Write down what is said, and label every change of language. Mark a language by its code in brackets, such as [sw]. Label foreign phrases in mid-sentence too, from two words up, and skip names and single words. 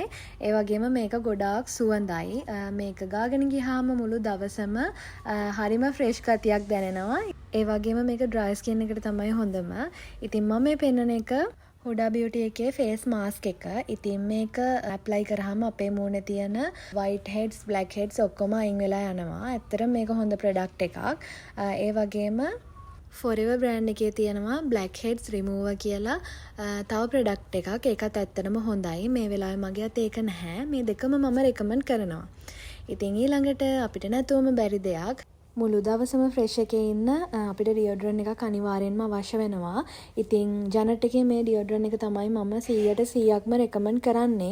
[si] ඒ වගේම මේක ගොඩාක් සුවඳයි. මේක ගාගෙන ගියාම මුළු දවසම හරිම ෆ්‍රෙෂ් ගතියක් දැනෙනවා. ඒ වගේම මේක [en] dry skin [si] එකට තමයි හොඳම. ඉතින් මම මේ පෙන්නන එක හුඩා බියුටි එකේ [en] face mask [si] එක. ඉතින් මේක ඇප්ලයි කරාම අපේ මූණේ තියෙන [en] white heads, black heads [si] ඔක්කොම අයින් වෙලා යනවා. ඇත්තටම මේක හොඳ ප්‍රොඩක්ට් එකක්. ඒ වගේම Forever brand එකේ තියෙනවා [en] black heads remover [si] කියලා තව ප්‍රොඩක්ට් එකක්. ඒකත් ඇත්තටම හොඳයි. මේ වෙලාවේ මගේ අතේ ඒක නැහැ. මේ දෙකම මම රෙකමන්ඩ් කරනවා. ඉතින් ඊළඟට අපිට නැතුවම බැරි දෙයක් මුළු දවසම ෆ්‍රෙෂ් එකේ ඉන්න අපිට ඩියෝඩ්‍රන්ට් එකක් අනිවාර්යෙන්ම අවශ්‍ය වෙනවා. ඉතින් ජනට් එකේ මේ ඩියෝඩ්‍රන්ට් එක තමයි මම 100%ක්ම රෙකමන්ඩ් කරන්නේ.